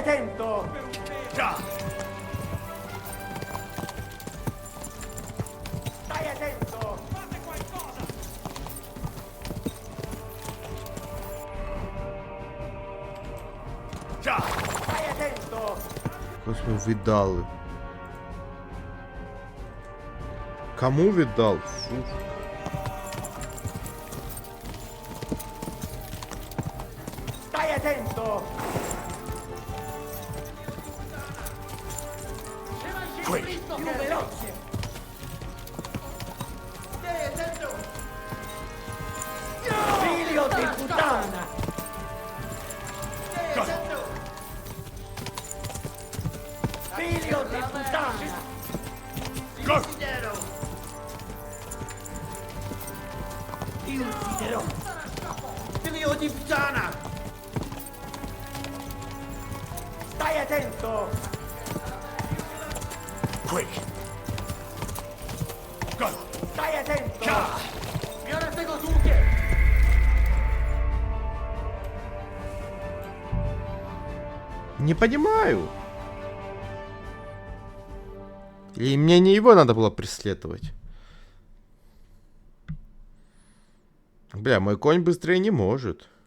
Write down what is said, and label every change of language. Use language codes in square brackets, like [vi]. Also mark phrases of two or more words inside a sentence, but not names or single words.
[it] attento! Stai attento! Fate qualcosa! Stai attento! [uk] Ось ми віддали. Кому віддав? Фу. [it] Stai attento! [en] Quick! [it] Più veloce! Stai attento! Figlio di puttana! Stai attento! Figlio di puttana! [en] Go! [it] Ti ucciderò! Figlio di puttana! Stai attento! [en] Quick! Go! [it] Stai attento! [pl] Biorę tego [ru] Не понимаю. Или мне не его надо было преследовать? Бля, мой конь быстрее не может.